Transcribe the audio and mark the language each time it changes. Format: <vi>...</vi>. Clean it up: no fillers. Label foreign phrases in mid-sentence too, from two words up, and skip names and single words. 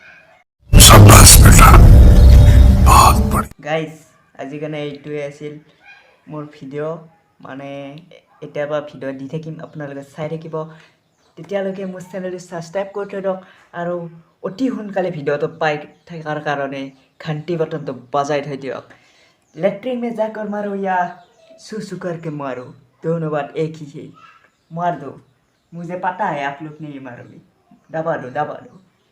<as>গাইজ আজিৰ কাৰণে এইটোৱে আছিল মোৰ ভিডিঅ' মানে এতিয়াৰ পৰা ভিডিঅ' দি থাকিম আপোনালোকে চাই থাকিব তেতিয়ালৈকে মোৰ চেনেলটো ছাবস্ক্ৰাইব কৰি থৈ দিয়ক আৰু অতি সোনকালে ভিডিঅ'টো পাই থকাৰ কাৰণে ঘণ্টি বটনটো বজাই থৈ দিয়ক।</as> <hi>लेटरिन में जाकर मारो या सुसु करके मारो दोनों बात एक ही है। मार दो मुझे पता है आप लोग नहीं मारोगे दबा दो</hi>